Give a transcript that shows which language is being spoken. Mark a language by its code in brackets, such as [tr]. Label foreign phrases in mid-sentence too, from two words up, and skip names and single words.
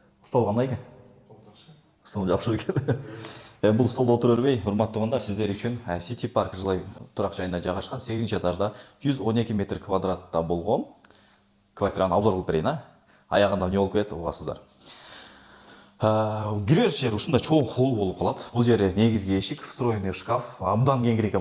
[kk] Стол қандай екен? Стол жақсы екен. Бұл столда отыра бермей, [ky] урматтуу туугандар, сиздер үчүн City Park жылай турак жайында жайгашкан 8-этажда 112 метр квадратта болгон квартираны обзор кылып берейин. Аягында эмне болуп кетет, угасыздар. Кирер жер ушундай чоң холл болуп калат. Бул жери негизги эшик, [ru] встроенный шкаф, [ky] абдан кеңири экен.